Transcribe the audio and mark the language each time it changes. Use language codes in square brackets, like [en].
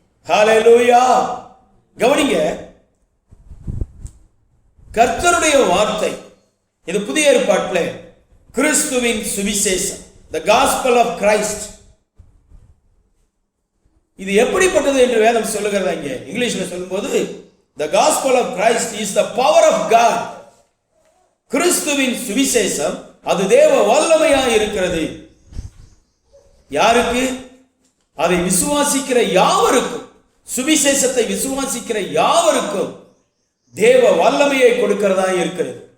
[ta] ஹல்லேலூயா. கவனிங்க, கர்த்தருடைய வார்த்தை இது புதிய ஏற்பாட்டில் கிறிஸ்துவின் சுவிசேஷம், [en] the gospel of Christ. [ta] இது எப்படிப்பட்டது என்று வேதம் சொல்லுகிறதா? இங்கே இங்கிலீஷ்ல சொல்லும்போது [en] the gospel of Christ is the power of God. [ta] கிறிஸ்துவின் சுவிசேஷம் அது தேவ வல்லமையாய் இருக்கிறது. யாருக்கு? அதை விசுவாசிக்கிற யாவருக்கும், சுவிசேஷத்தை விசுவாசிக்கிற யாவருக்கும் தேவ வல்லமையை கொடுக்கிறதா இருக்கிறது.